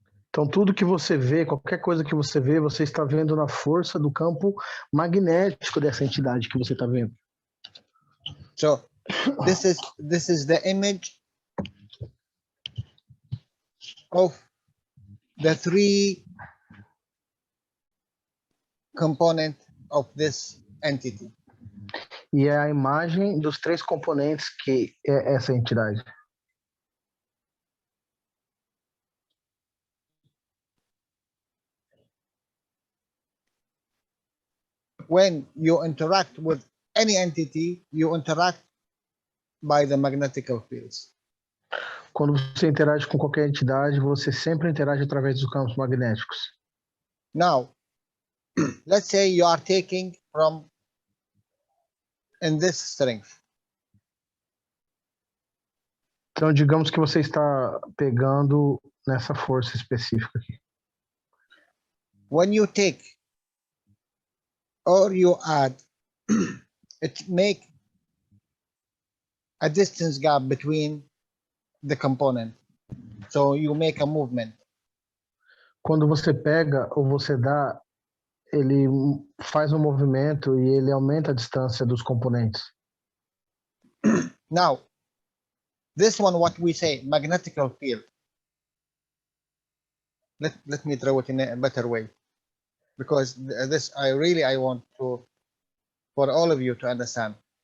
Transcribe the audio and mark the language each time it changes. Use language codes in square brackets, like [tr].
[pt] Então, tudo que você vê, qualquer coisa que você vê, você está vendo na força do campo magnético dessa entidade que você está vendo. [en] So, this is the image of the 3 components of this entity. [pt] E é a imagem dos 3 componentes que é essa entidade. [en] When you interact with any entity, you interact by the magnetical fields. [pt] Quando você interage com qualquer entidade, você sempre interage através dos campos magnéticos. [en] Now, let's say you are taking from in this strength. [pt] Então, digamos que você está pegando nessa força específica aqui. [en] When you take or you add it make a distance gap between the component. So you make a movement. [pt] Quando você pega ou você dá, ele faz um movimento e ele aumenta a distância dos componentes. [en] Now, this one, what we say, magnetical field. Let me throw it in a better way, because this I want to, for all of you to understand.